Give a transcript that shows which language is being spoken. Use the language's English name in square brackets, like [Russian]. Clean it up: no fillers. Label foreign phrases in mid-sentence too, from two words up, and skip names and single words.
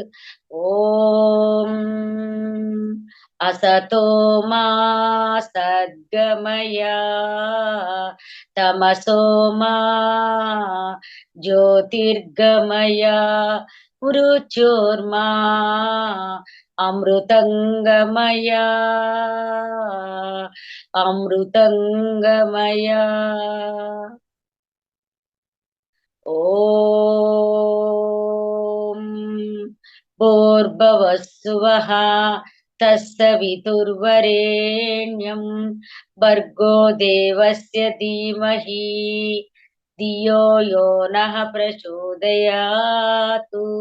[Sanskrit] ఓం అసతో మా సద్గమయ, తమసో మా జ్యోతిర్గమయ, మృత్యోర్మా అమృతంగమయ, అమృతంగమయ. ఓం भूर्भुवस्सुवः तत्सवितुर्वरेण्यं भर्गो देवस्य धीमहि धियो यो नः प्रचोदयातु।